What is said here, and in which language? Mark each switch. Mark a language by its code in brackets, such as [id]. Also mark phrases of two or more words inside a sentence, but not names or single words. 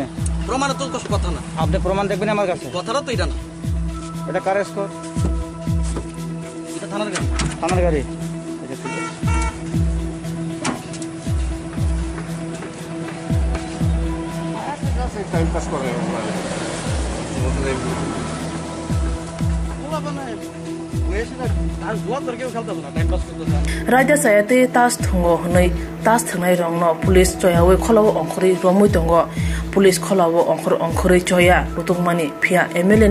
[bn] প্রমাণ তো কথা না আপনি প্রমাণ দেখবেন আমার কাছে কথাটা তো এটা না এটা কার স্কোর এটা থানার গাড়ি এটা ঠিক আছে টাইম পাস করে [trp] Raja sayate tas thungo honoi tas thnai rongno police choyawe kholawo ongkhori romui tongo police kholawo ongkhori choya rutungmani phia MLA